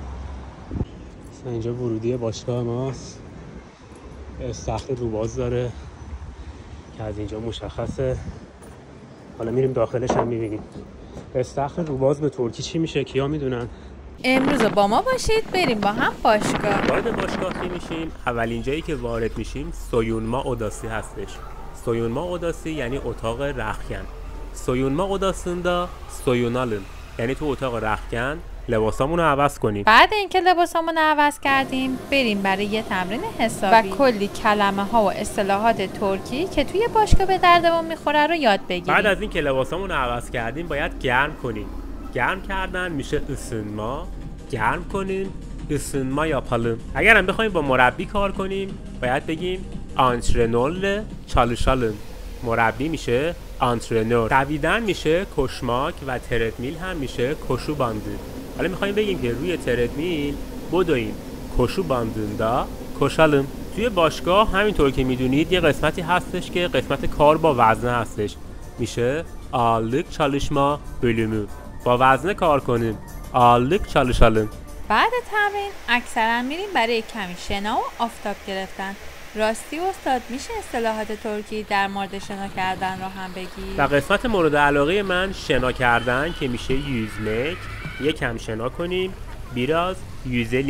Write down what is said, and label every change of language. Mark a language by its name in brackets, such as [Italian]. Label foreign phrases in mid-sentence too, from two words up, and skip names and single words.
[Persian] اینجا ورودی باشگاه ماست. استخر روباز داره که از اینجا مشخصه. حالا میریم داخلش هم میبینیم. استخر روباز به ترکی چی میشه؟ کیا میدونن؟ امروز با ما باشید بریم با هم باشگاه. وارد باشگاه که میشیم، اولین جایی که وارد میشیم [Turkish] soyunma odası [Persian] هستش. [Turkish] soyunma odası [Persian] یعنی اتاق رختکن. [Turkish] soyunma odasında soyunalım [Persian] یعنی تو اتاق رختکن لباسامون رو عوض کنیم. بعد اینکه لباسامون رو عوض کردیم بریم برای یه تمرین حسابی و کلی کلمه ها و اصطلاحات ترکی که توی باشگاه به دردمون میخوره رو یاد بگیریم. بعد از اینکه لباسامون رو عوض کردیم باید گرم کنیم. گرم کردن میشه ısınma. گرم کنیم [Turkish] ısınma yapalım. [Persian] اگر هم بخوایم با مربی کار کنیم باید بگیم [Turkish] antrenörle çalışalım. [Persian] مربی میشه آنترنور. دویدن میشه koşmak و تردمیل هم میشه [Turkish] koşu bandı. [Persian] حالا میخوایم بگیم که روی تردمیل بدویم. [Turkish] koşu bandında koşalım. [Persian] توی باشگاه همینطور که میدونید یه قسمتی هستش که قسمت کار با وزنه هستش. [Turkish] میشه ağırlık çalışma bölümü. [Persian] با وزنه کار کنیم. [Turkish] ağırlık çalışalım. [Persian] بعد تمرین اکثرا میریم برای کمی شنا و آفتاب گرفتن. راستی استاد میشه اصطلاحات ترکی در مورد شنا کردن رو هم بگی؟ و قسمت مورد علاقه من شنا کردن که میشه yüzmek. یکم شنا کنیم. [Turkish] biraz yüzelim.